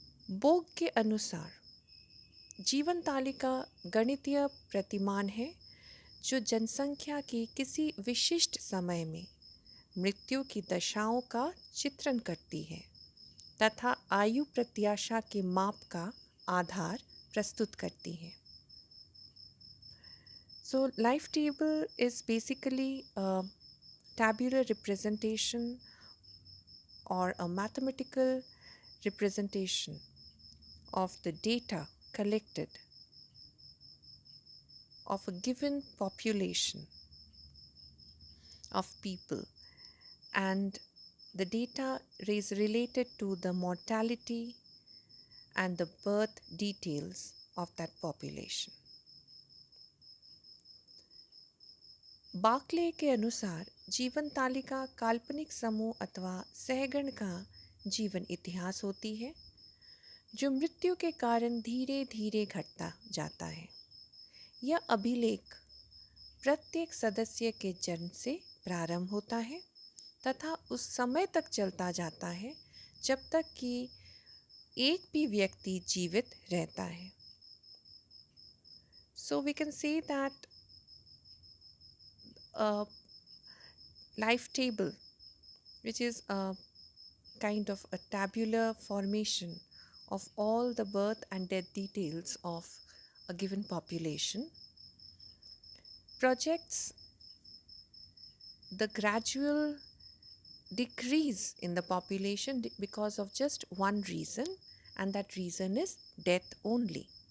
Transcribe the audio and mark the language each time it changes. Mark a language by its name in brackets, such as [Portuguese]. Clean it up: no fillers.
[Hindi] बोग के अनुसार जीवन तालिका गणितीय प्रतिमान है जो जनसंख्या के किसी विशिष्ट समय में मृत्यु की दशाओं का चित्रण करती है तथा आयु प्रत्याशा के माप का आधार प्रस्तुत करती है। [English] So, life table is basically a tabular representation or a mathematical representation of the data collected of a given population of people, and the data is related to the mortality and the birth details of that population. [Hindi] Berkeley के अनुसार जीवन तालिका काल्पनिक समूह अथवा सहगण का जीवन इतिहास होती है जो मृत्यु के कारण धीरे धीरे घटता जाता है। यह अभिलेख प्रत्येक सदस्य के जन्म से प्रारंभ होता है तथा उस समय तक चलता जाता है जब तक कि एक भी व्यक्ति जीवित रहता है। [English] So we can say that a life table, which is a kind of a tabular formation of all the birth and death details of a given population, projects the gradual decrease in the population because of just one reason, and that reason is death only.